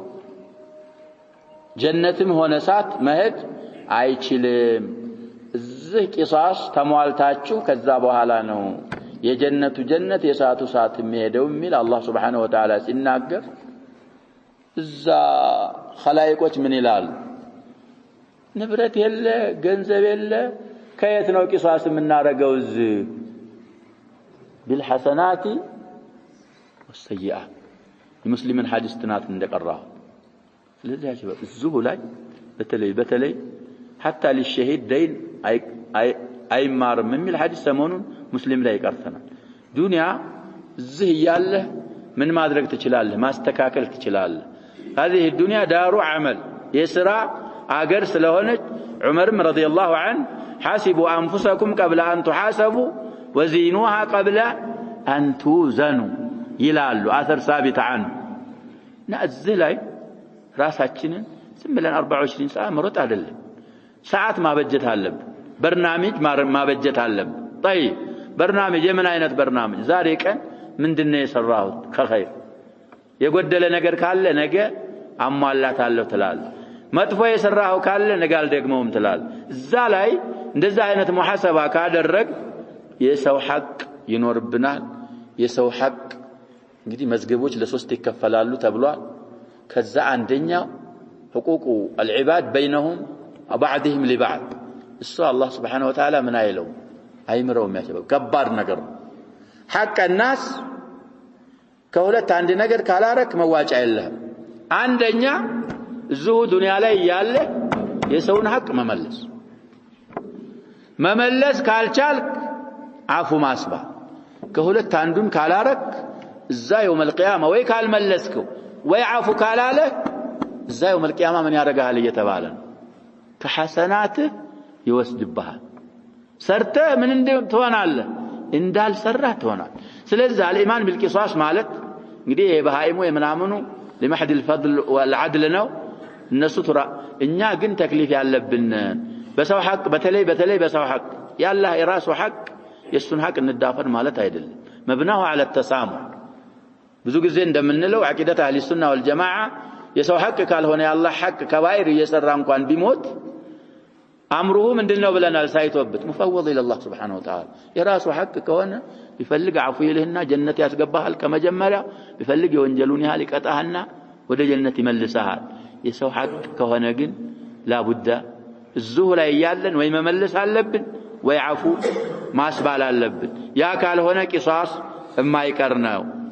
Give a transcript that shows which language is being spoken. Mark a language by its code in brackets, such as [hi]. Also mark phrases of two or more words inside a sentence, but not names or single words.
[am] ጀነትም ሆነ ሳት መሄድ አይችልም እዚህ ቂሳስ ተሟልታችሁ ከዛ በኋላ ነው የጀነቱ ጀነት የሳቱ ሳት የሚሄደው የሚል አላህ [ar] سبحانه وتعالى [am] ሲናገር እዛ ኸላይቆች ምን ይላሉ ንብረት የለ ገንዘብ የለ ከየት ነው ቂሳስ የምናረገው እዚህ [ar] بالحسنات والسيئات [am] የሙስሊምን ሐዲስ ትናት እንደቀራው ስለዚህ ያሽበ እዚሁ ላይ በተለይ [ar] حتى للشهيد دين [am] አይማርም የሚል ሐዲስ ሰሞኑን ሙስሊም ላይ ቀርተናል ዱንያ እዚህ ያለ ምን ማድረግ ትችላለህ ማስተካከል ትችላለህ [ar] هذه الدنيا دار عمل يسرع [am] አገር ስለሆነች ዑመርም [ar] رضي الله عنه حاسبوا انفسكم قبل ان تحاسبوا وزينوها قبل ان توزنوا ይላሉ አثر ثابت عنه نازل [am] ላይ ራሳችንን ዝም ብለን 24 ሰዓት መሮጥ አይደለም ሰዓት ማበጀት አለብን برنامج ማበጀት አለብን [ar] طيب برنامج [am] የምን አይነት برنامج ዛሬ ቀን ምንድነው የሰራሁት ከኸይር የጎደለ ነገር ካለ ነገ አሟላታለሁ ትላለህ መጥፎ የሰራው ካለ ነገ አልደግመውም ትላለህ እዛ ላይ እንደዛ አይነት ሙሐሰባ ካደረግ የሰው ሐቅ ይኖርብናል የሰው ሐቅ እንግዲህ መዝገቦች ለሶስት ይከፈላሉ ተብሏል ከዛ አንደኛው [ar] حقوق العباد بينهم وبعضهم لبعض [am] እሱ አላህ [ar] سبحانه وتعالى [am] ምን አይለው አይምረውም ያሸበው ከባድ ነገር ሐቅ الناس ከሁለት አንድ ነገር ካላረክ መዋጫ የለህም አንደኛ እዚሁ ዱንያ ላይ ያለ የሰውን ሐቅ መመለስ ካልቻልክ አፉ ማስባ ከሁለት አንዱን ካላረክ እዛ [ar] يوم القيامة [am] ወይ ካልመለስከው ወይ አፉ ካላለ እዛ [ar] يوم القيامة [am] ምን ያደርጋል እየተባለ ነው ከሐሰናትህ ይወስድብሃል ሰርተህ ምን ትሆናለህ እንዳልሰራህ ትሆናለህ ስለዚህ [ar] الإيمان بالقصاص [am] ማለት እንግዲህ የበሃይሙ የምናምኑ ለመሐድ [ar] الفضل والعدل [am] ነው እነሱ ተራ እኛ ግን ተክሊፍ ያለብን በሰው ሐቅ በተለይ በሰው ሐቅ ያላህ የራሱ ሐቅ የሱን ሐቅ እንዳፈር ማለት አይደለም [ar] مبناه على التسامح [am] ብዙ ጊዜ እንደምንለው [ar] عقيدة أهل السنة والجماعة [am] የሰው ሐቅ ካልሆነ ያላህ ሐቅ ከባይር እየሰራ እንኳን ቢሞት አምሩሁ ምንድነው ብለናል ሳይቶበት [ar] مفوض الى الله سبحانه وتعالى [am] የራሱ ሐቅ ከሆነ ቢፈልግ አፉ ይልህና ጀነት ያስገባሃል ከመጀመሪያ ቢፈልግ የወንጀሉን ያህል ይቀጣህና ወደ ጀነት ይመልሰሃል የሰው ሐቅ ከሆነ ግን ላቡዳ እዚሁ ላይ ያለን ወይ መመለስ አለብን ወይ አፉ ማስባል አለብን ያ ካልሆነ ቂሳስ የማይቀር ነው